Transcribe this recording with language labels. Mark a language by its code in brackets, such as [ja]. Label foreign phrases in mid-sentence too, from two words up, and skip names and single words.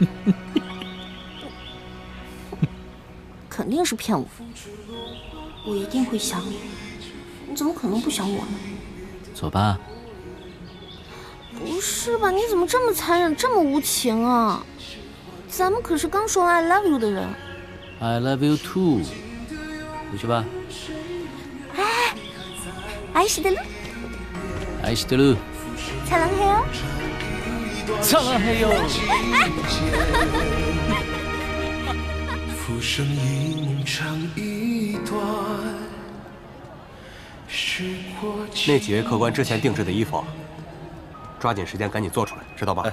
[zh] 肯定是骗我，我一定会想你，你怎么可能不想我呢？走吧。不是吧？你怎么这么残忍，这么无情啊？咱们可是刚说 [en] I love you [zh] 的人。 [en] I love you too。 [zh] 回去吧。 [ja] 哎，爱してる。愛してる。 [ko] 사랑해요. 사랑해요. [zh] 浮生一梦长一段。那几位客官之前定制的衣服，抓紧时间赶紧做出来，知道吧？